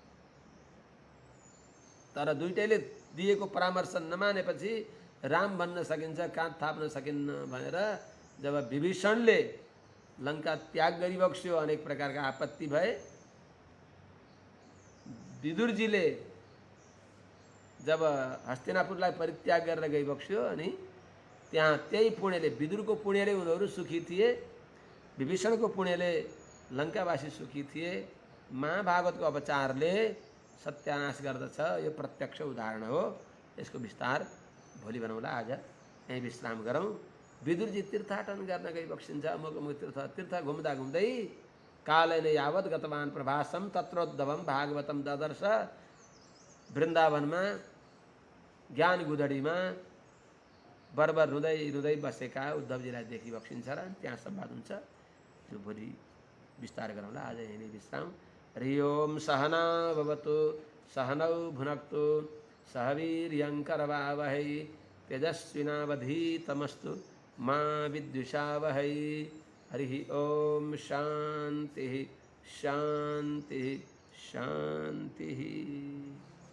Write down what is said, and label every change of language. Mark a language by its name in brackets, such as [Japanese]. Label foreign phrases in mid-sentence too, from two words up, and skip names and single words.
[Nepali] तर दुईटैले दिएको परामर्श नमानेपछि राम बन्न सकिन्छ, काँध थाप्न सकिन्न भनेर जब विभीषणले लङ्का त्याग गरिबक्स्यो, अनेक प्रकारका आपत्ति भए, विदुरजीले जब हस्तिनापुरलाई परित्याग गरेर गइबक्स्यो अनि त्यहाँ त्यही पुण्यले, विदुरको पुण्यले उनीहरू सुखी थिए, विभीषणको पुण्यले लङ्कावासी सुखी थिए। महाभागवतको अपचारले सत्यानाश गर्दछ, यो प्रत्यक्ष उदाहरण हो। यसको विस्तार भोलि बनाउँला, आज यहीँ विश्राम गरौँ। विदुरजी तीर्थाटन गर्न गइबक्सिन्छ, अमुक अमुक तीर्थ घुम्दा घुम्दै [Sanskrit] कालेन यावत् गतवान् प्रभासम तत्रोद्धवम भागवतम ददर्श। [Nepali] वृन्दावनमा ज्ञान गुदडीमा बरबर रुँदै रुँदै बसेका उद्धवजीलाई देखिबक्सिन्छ र त्यहाँ संवाद हुन्छ। त्यो भोलि विस्तार गरौँला, आज यहीँ विश्राम। [Sanskrit] हरि ओम सहना भवतु सहनौ भुनक्तु सह वीर्यङ्करवावहै तेजस्विनावधीतमस्तु मा विद्विषावहै। हरि ओम शांति शांति शांति।